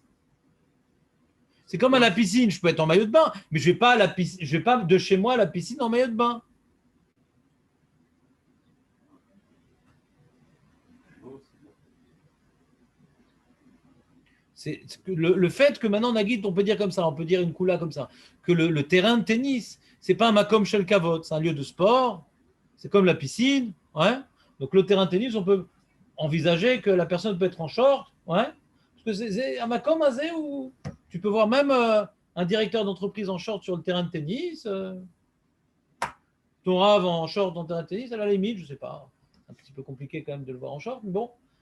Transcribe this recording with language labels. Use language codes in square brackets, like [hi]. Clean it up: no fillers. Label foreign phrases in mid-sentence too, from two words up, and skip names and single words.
[fr] C'est comme à la piscine, je peux être en maillot de bain, mais je ne vais pas de chez moi à la piscine en maillot de bain. C'est le fait que maintenant, Nagid, on peut dire comme ça, on peut dire une coula comme ça, que le terrain de tennis, c'est pas un [he] מקום של כבוד, [fr] c'est un lieu de sport, c'est comme la piscine, ouais. Donc le terrain de tennis, on peut envisager que la personne peut être en short, ouais. Parce que c'est un [he] מקום כזה [fr] où tu peux voir même un directeur d'entreprise en short sur le terrain de tennis, ton rave en short dans le terrain de tennis, à la limite, je sais pas, un petit peu compliqué quand même de le voir en short, mais bon.